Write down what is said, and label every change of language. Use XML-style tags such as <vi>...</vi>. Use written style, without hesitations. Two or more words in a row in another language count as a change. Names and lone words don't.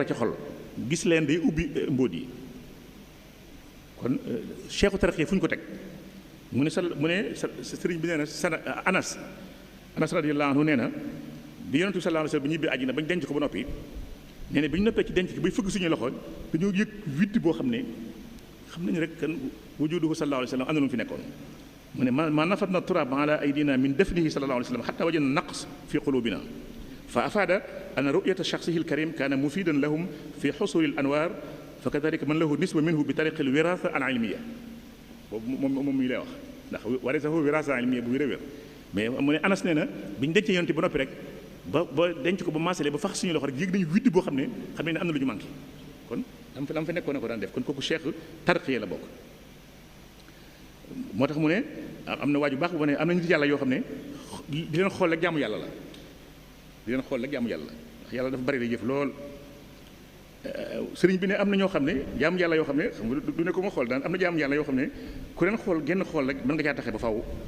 <wo>ci xol gis leen day ubbi mbóot yi kon cheikhu tarxiya fu ñu ko teg mu ne sëriñ bi nee na anas</wo> <ar>رضي الله عنه</ar> <wo>nee na bi yonent bi</wo> <ar>صلى الله عليه وسلم</ar> <wo>bi ñibbi àjjana bañ denc ko ba noppi nee na bi ñu noppee ci denc ko bay fëgg suñuy loxo dañoo yëg witt boo xam ne xam nañu rek</wo> <ar>كان وجوده صلى الله عليه وسلم</ar> <wo>am na lu mu fi nekkoon mu ne</wo> <ar>ما نفضنا التراب على أيدينا من دفنه صلى الله عليه وسلم حتى وجدنا نقص في قلوبنا فأفاد أن رؤية شخصه الكريم كان مفيدا لهم في حصول الأنوار فكذلك من له نسبة منه بطريق الوراثة العلمية</ar> <wo>boobu moom mi lay wax ndax</wo> <ar>وارثه وراثة العلمية</ar> <wo>bu wér mais mu ne Anas nee na bi ñu dencee yonent ba noppi rek ba denc ko ba maasale ba fax suñu loxo rek yéeg nañu witt boo xam ne ne am na lu ñu manqué kon am fa nekkoon ne ko daan def kon kooku cheikh tarqiya la bokk moo tax mu ne am na waaju baax bu ne am na nit yàlla yoo xam ne di leen xool rek jaamu yàlla la ndax yàlla dafa bari lay jëf lool sëriñ bi ne am na ñoo xam ne jaamu yàlla yoo xam ne xam nga du ne ko ma xool daan am na jaamu yàlla yoo xam ne ku leen xool genn xool rek mën nga caa taxe ba faw</wo>